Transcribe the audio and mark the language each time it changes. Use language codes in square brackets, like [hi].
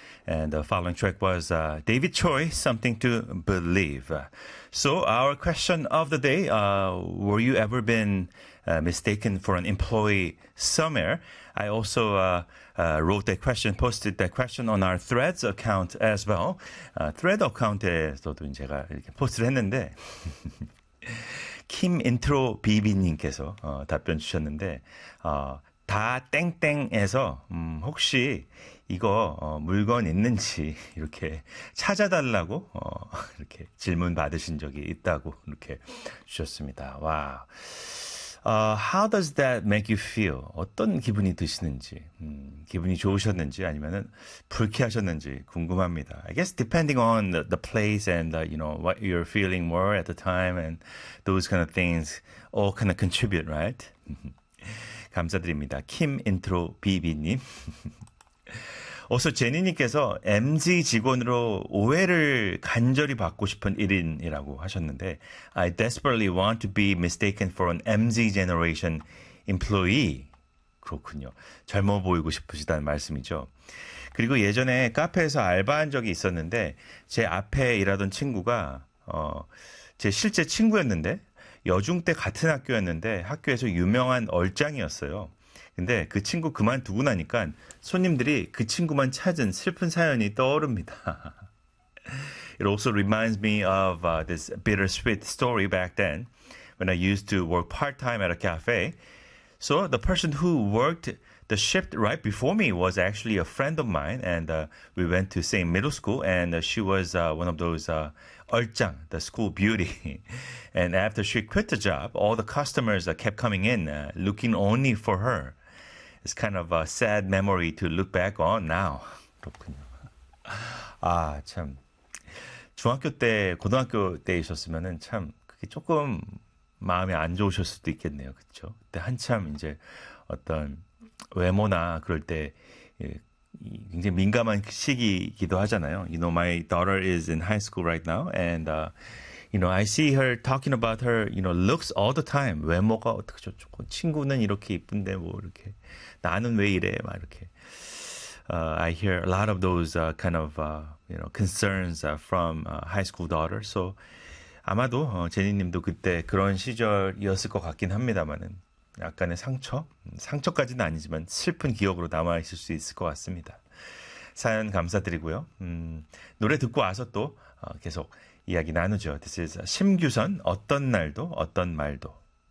[en] And the following track was David Choi, Something to Believe. So our question of the day, were you ever been mistaken for an employee somewhere? I also wrote that question, posted that question on our Threads account as well. [ko] Thread account에서도 제가 이렇게 포스트를 했는데 김인트로 비비님께서 답변 주셨는데 다 땡땡에서 혹시 이거 물건 있는지 이렇게 찾아달라고 이렇게 질문 받으신 적이 있다고 이렇게 주셨습니다. 와, [en] how does that make you feel? [ko] 어떤 기분이 드시는지 기분이 좋으셨는지 아니면은 불쾌하셨는지 궁금합니다. [en] I guess depending on the place and you know what you're feeling more at the time and those kind of things all kind of contribute, right? [ko] 감사드립니다. 김 인트로 비비님. 어서 제니님께서 MZ 직원으로 오해를 간절히 받고 싶은 1인이라고 하셨는데 [en] I desperately want to be mistaken for an MZ generation employee. [ko] 그렇군요. 젊어 보이고 싶으시다는 말씀이죠. 그리고 예전에 카페에서 알바한 적이 있었는데 제 앞에 일하던 친구가 제 실제 친구였는데 여중 때 같은 학교였는데 학교에서 유명한 얼짱이었어요. 근데 그 친구 그만두고 나니까 손님들이 그 친구만 찾은 슬픈 사연이 떠오릅니다. [en] It also reminds me of this bittersweet story back then when I used to work part-time at a cafe. So the person who worked the shift right before me was actually a friend of mine and we went to same middle school and she was one of those 얼짱, the school beauty. And after she quit the job, all the customers kept coming in looking only for her. It's kind of a sad memory to look back on now. [ko] 그렇군요. 아, 참. 중학교 때, 고등학교 때이셨으면은 참 그게 조금 마음이 안 좋으실 수도 있겠네요. 그렇죠? 그때 한참 이제 어떤 외모나 그럴 때 굉장히 민감한 시기이기도 하잖아요. [en] You know, my daughter is in high school right now. And, you know, I see her talking about her, you know, looks all the time. [ko] 외모가 어떻게 좋고, 친구는 이렇게 이쁜데, 뭐, 이렇게. 나는 왜 이래? 막 이렇게. [en] I hear a lot of those kind of, you know, concerns from high school daughter. [ko] So, 아마도 제니님도 그때 그런 시절이었을 것 같긴 합니다만은. 약간의 상처? 상처까지는 아니지만 슬픈 기억으로 남아있을 수 있을 것 같습니다. 사연 감사드리고요. 노래 듣고 와서 또 계속 이야기 나누죠. [en] This is [ko] 심규선 어떤 날도 어떤 말도.